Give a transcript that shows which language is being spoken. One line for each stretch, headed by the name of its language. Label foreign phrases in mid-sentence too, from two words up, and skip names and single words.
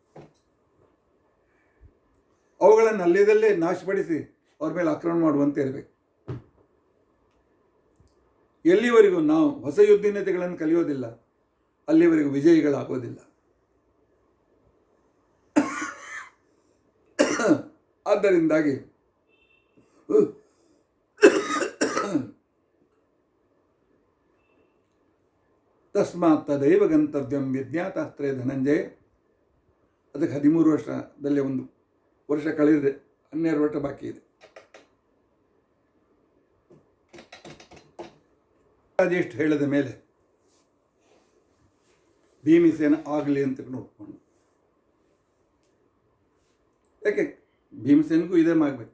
Kannada: ಅವುಗಳನ್ನು ಅಲ್ಲಿದಲ್ಲೇ ನಾಶಪಡಿಸಿ ಅವ್ರ ಮೇಲೆ ಆಕ್ರಮಣ ಮಾಡುವಂತೆ ಇರಬೇಕು. ಎಲ್ಲಿವರೆಗೂ ನಾವು ಹೊಸ ಯುದ್ಧನೀತಿಗಳನ್ನು ಕಲಿಯೋದಿಲ್ಲ, ಅಲ್ಲಿವರೆಗೂ ವಿಜಯಿಗಳಾಗೋದಿಲ್ಲ.
Sanskrit: ಆದ್ದರಿಂದಾಗಿ ತಸ್ಮಾತ್ ತದೈವ ಗಂತವ್ಯಂ ವಿಜ್ಞಾತಾಸ್ತ್ರೇ ಧನಂಜಯ.
Kannada: ಅದಕ್ಕೆ 13 ವರ್ಷದಲ್ಲಿ 1 ವರ್ಷ ಕಳೆದಿದೆ, 12 ವರ್ಷ ಬಾಕಿ ಇದೆ. ಅದೆಷ್ಟು ಹೇಳಿದ ಮೇಲೆ ಭೀಮಸೇನ ಆಗಲಿ ಅಂತ ನೋಡ್ಕೊಂಡು, ಯಾಕೆ ಭೀಮಸೇನಿಗೂ ಇದೇ ಆಗಬೇಕು.